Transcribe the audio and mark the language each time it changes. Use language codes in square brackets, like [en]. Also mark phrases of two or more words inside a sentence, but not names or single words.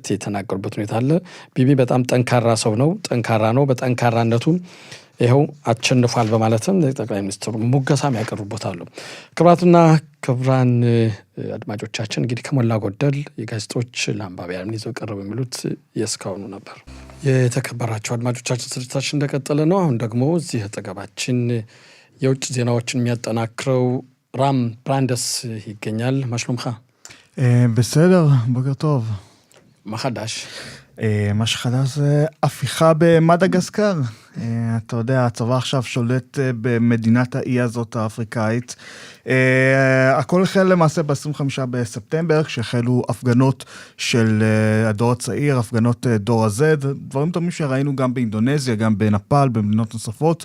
[am] የተናገሩበት ሁኔታ አለ። ቢቢ በጣም ጠንካራ ሰው ነው፣ ጠንካራ ነው፣ በጠንካራነቱ ይኸው አቸንፏል በማለትም ጠቅላይ ሚኒስትሩ ሙገሳም ያቀርቡበታሉ። ክቡራትና ክቡራን አድማጮቻችን እንግዲህ ከሞላ ጎደል የጋዜጦች ለአንባቢያን ይዘው ቀረቡ የሚሉት የእስካሁኑ ነበር። የተከበራቸው አድማጮቻችን ስርጭታችን እንደቀጠለ ነው። አሁን ደግሞ እዚህ አጠገባችን የውጭ ዜናዎችን የሚያጠናክረው ራም ብራንደስ ይገኛል። ማሽሉምኻ? [he] בסדר, בוקר טוב. מה חדש? מה שחדש זה הפיכה במדגסקר. אתה יודע, הצבא עכשיו שולט במדינת האי הזאת האפריקאית. הכל החל למעשה ב-25 בספטמבר, כשהחלו הפגנות של הדור הצעיר, הפגנות דור ה-Z, דברים טובים שראינו גם באינדונזיה, גם בנפאל, במדינות נוספות.